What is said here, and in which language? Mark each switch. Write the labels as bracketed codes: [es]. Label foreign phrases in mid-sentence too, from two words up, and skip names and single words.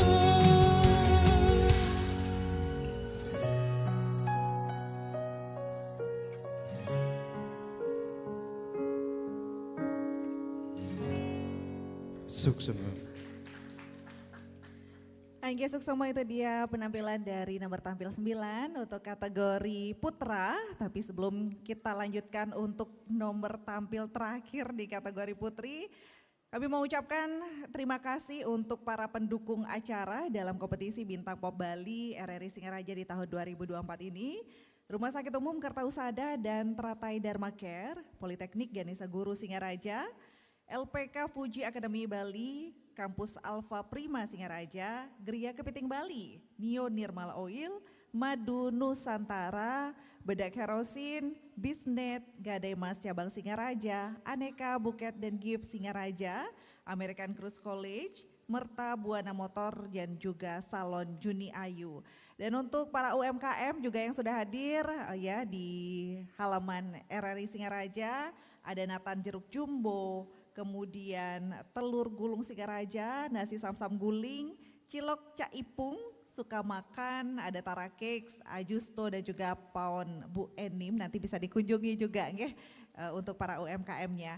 [id] Sukses. [ban] Anggi Suksemo [id] itu dia penampilan dari nomor tampil 9 untuk kategori putra. Tapi sebelum kita lanjutkan untuk nomor tampil terakhir di kategori putri, kami mau ucapkan terima kasih untuk para pendukung acara dalam kompetisi Bintang Pop Bali RRI Singaraja di tahun 2024 ini. Rumah Sakit Umum Kertausada dan Teratai Dharma Care, Politeknik Ganesha Guru Singaraja, LPK Fuji Academy Bali, Kampus Alfa Prima Singaraja, Gria Kepiting Bali, Nio Nirmala Oil, Madu Nusantara, Bedak Kerosin, Bisnet, Gadai Mas Cabang Singaraja, Aneka Buket dan Gift Singaraja, American Cruise College, Merta Buana Motor dan juga Salon Juni Ayu. Dan untuk para UMKM juga yang sudah hadir ya di halaman RRI Singaraja, ada Nathan Jeruk Jumbo, kemudian telur gulung Singaraja, nasi samsam guling, cilok caipung, suka makan, ada Tara Cakes, Ajusto dan juga Paon Bu Enim, nanti bisa dikunjungi juga nggih untuk para UMKM-nya.